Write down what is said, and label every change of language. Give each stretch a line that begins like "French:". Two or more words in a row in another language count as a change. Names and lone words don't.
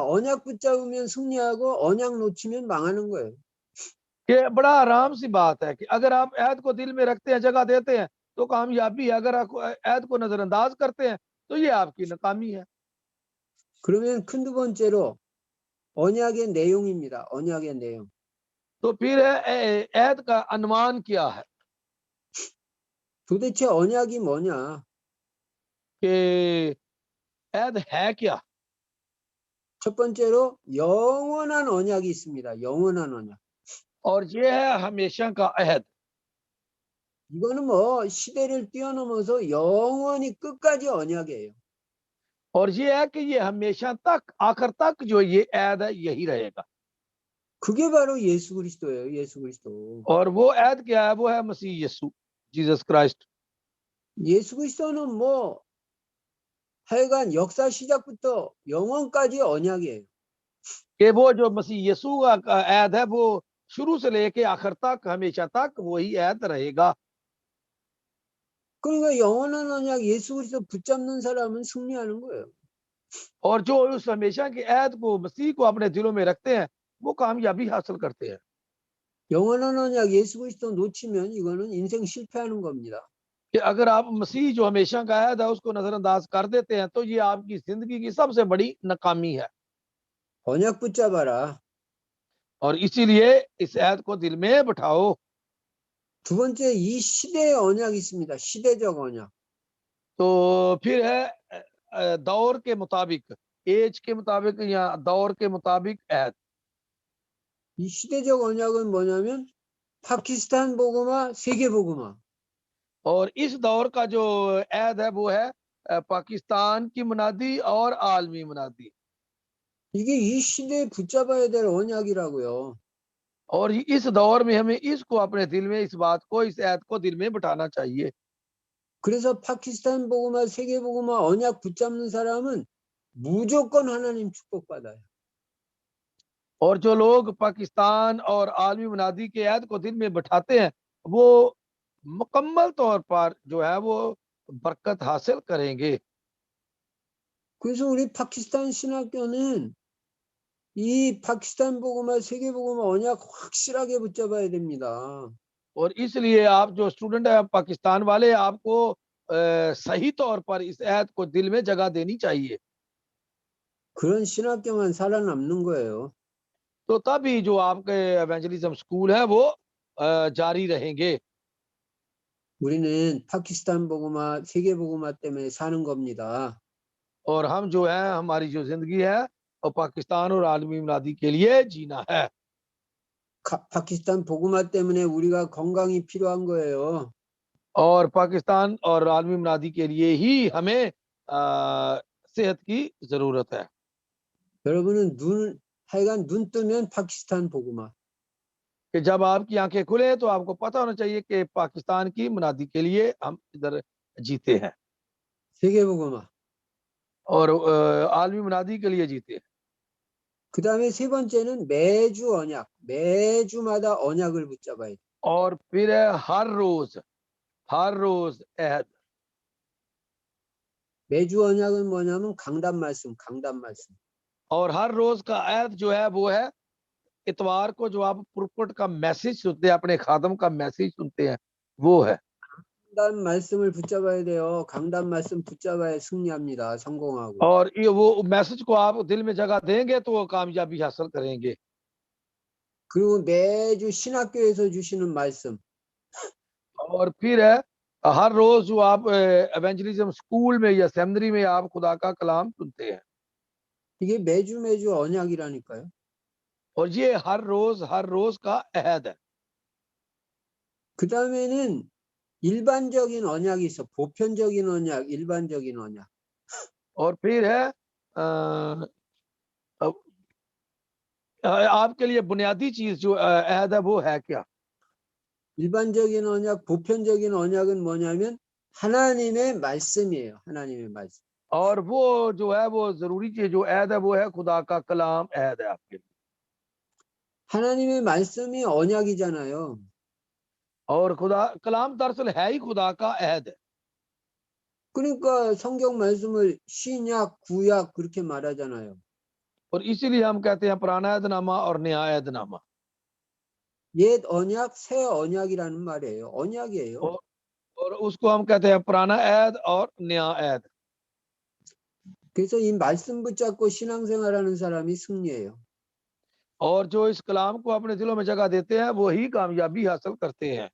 Korean: 언약 붙잡으면 승리하고 언약 놓치면 망하는 거예요.
Urdu: یہ بڑا آرام سی بات ہے کہ اگر آپ عہد کو دل میں رکھتے ہیں، جگہ دیتے ہیں تو کامیابی ہے. اگر آپ عہد کو نظرانداز کرتے ہیں تو یہ آپ کی ناکامی ہے.
Korean: 그러면 큰 두 번째로 언약의 내용입니다. 언약의 내용.
Urdu: تو پھر ہے عہد کا انومان کیا ہے
Korean: 도대체 언약이 뭐냐?
Urdu: کہ عہد ہے کیا.
Korean: 첫 번째로 영원한 언약이 있습니다. 영원한 언약.
Urdu: اور یہ ہے ہمیشہ کا عہد.
Korean: 이거는 뭐 시대를 뛰어넘어서 영원히 끝까지 언약이에요.
Urdu: اور یہ ہے کہ یہ ہمیشہ تک، آخر تک جو یہ عہد ہے یہی رہے گا.
Korean: 그게 바로 예수 그리스도예요. 예수 그리스도.
Urdu: اور وہ عہد کیا ہے، وہ ہے مسیح یسوع، جیسس کرائسٹ.
Korean: 예수 그리스도는 뭐 하여간 역사 시작부터 영원까지 언약이에요.
Urdu: کہ وہ جو مسیح یسوع کا عہد ہے وہ شروع سے لے کے آخر تک، ہمیشہ تک وہی عہد رہے گا.
Korean: 그러니까 영원한 언약 예수 그리스도 붙잡는 사람은 승리하는 거예요.
Urdu: اور جو اس ہمیشہ کے عہد کو، مسیح کو اپنے دلوں میں رکھتے ہیں وہ کامیابی حاصل کرتے ہیں.
Korean: 영원한 언약 예수 그리스도 놓치면 이거는 인생 실패하는 겁니다.
Urdu: کہ اگر آپ مسیح جو ہمیشہ کا عہد ہے اس کو نظرانداز کر دیتے ہیں تو یہ آپ کی زندگی کی سب سے بڑی ناکامی ہے.
Korean: 언약 붙잡아라.
Urdu: اور اسی لیے اس عہد کو دل میں بٹھاؤ.
Korean: 두 번째 이 시대의 언약이 있습니다. 시대적 언약.
Urdu: تو پھر ہے دور کے مطابق، ایج کے مطابق یا دور کے مطابق عہد.
Korean: 이 시대적 언약은 뭐냐면 파키스탄 복음화, 세계 복음화.
Urdu: اور اس دور کا جو عہد ہے وہ ہے پاکستان کی منادی اور عالمی منادی.
Korean: 이게 이 시대에 붙잡아야 될 언약이라고요.
Urdu: اور اس دور میں ہمیں اس کو اپنے دل میں، اس بات کو، اس عہد کو دل میں بٹھانا چاہیے.
Korean: 그래서 파키스탄 복음화, 세계 복음화 언약 붙잡는 사람은 무조건 하나님 축복받아요.
Urdu: اور جو لوگ پاکستان اور عالمی منادی کے عہد کو دل میں بٹھاتے ہیں وہ مکمل طور پر جو ہے وہ برکت حاصل کریں گے.
Korean: 그래서 우리 파키스탄 신학교는 이 파키스탄 복음화, 세계 복음화 언약 확실하게 붙잡아야 됩니다.
Urdu: اور اس لیے آپ جو اسٹوڈنٹ ہے پاکستان والے، آپ کو صحیح طور پر اس عہد کو دل میں جگہ دینی چاہیے.
Korean: 그런 신학교만 살아남는 거예요.
Urdu: تو تبھی جو آپ کے
English: evangelism school
Urdu: ہے وہ جاری رہیں گے.
Korean: 우리는 파키스탄 복음화, 세계 복음화 때문에 사는 겁니다.
Urdu: اور ہم جو ہے، ہماری جو زندگی ہے وہ پاکستان اور عالمی منادی کے لیے جینا ہے.
Korean: 파키스탄 복음화 때문에 우리가 건강이 필요한 거예요.
Urdu: اور پاکستان اور عالمی منادی کے لیے ہی ہمیں صحت کی ضرورت ہے.
Korean: 여러분은 하여간 눈 뜨면 파키스탄 복음화.
Urdu: کہ جب آپ کی آنکھیں کھلے تو آپ کو پتا ہونا چاہیے کہ پاکستان کی منادی کے لیے ہم ادھر جیتے ہیں
Korean: 세계 복음화.
Urdu: اور عالمی منادی کے لیے جیتے ہیں.
Korean: 그 다음에 세 번째는 매주 언약. 매주마다 언약을 붙잡아야 돼.
Urdu: اور پھر ہے ہر روز عہد.
Korean: 매주 언약은 뭐냐면 강단 말씀, 강단 말씀.
Urdu: اور ہر روز کا عہد جو ہے وہ ہے اتوار کو جو آپ پرپٹ کا میسج سنتے ہیں، اپنے خادم کا میسج سنتے ہیں، وہ ہے.
Korean: 강단 말씀을 붙잡아야 돼요. 강단 말씀 붙잡아야 승리합니다. 성공하고.
Urdu: اور یہ وہ میسج کو آپ دل میں جگہ دیں گے تو وہ کامیابی حاصل کریں گے.
Korean: 그리고 매주 신학교에서 주시는 말씀.
Urdu: اور پھر ہے ہر روز جو آپ
English: evangelism school
Urdu: میں یا سیمنری میں آپ خدا کا کلام سنتے ہیں,
Korean: 이게 매주 언약이라니까요.
Urdu: اور یہ ہر روز کا عہد ہے.
Korean: 그 다음에는 일반적인 언약이 있어. 보편적인 언약, 일반적인 언약.
Urdu: اور پھر ہے آپ کے لیے بنیادی چیز جو عہد ہے وہ ہے کیا?
Korean: 일반적인 언약, 보편적인 언약은 뭐냐면 하나님의 말씀이에요. 하나님의 말씀.
Urdu: اور وہ جو ہے وہ ضروری چیز جو عہد ہے وہ ہے خدا کا کلام عہد ہے آپ کے لیے.
Korean: 하나님의 말씀이 언약이잖아요.
Urdu: اور خدا کلام دراصل ہے ہی خدا کا عہد ہے.
Korean: 그러니까 성경 말씀을 신약, 구약 그렇게 말하잖아요.
Urdu: اور اسی لیے ہم کہتے ہیں پرانا عہدنامہ اور نیا عہدنامہ.
Korean: 옛 언약, 새 언약이라는 말이에요. 언약이에요.
Urdu: اور اس کو ہم کہتے ہیں پرانا عہد اور نیا عہد.
Korean: 그래서 이 말씀 붙잡고 신앙생활하는 사람이 승리해요.
Urdu: اور جو اس کلام کو اپنے دلوں میں جگہ دیتے ہیں وہ ہی کامیابی حاصل کرتے ہیں.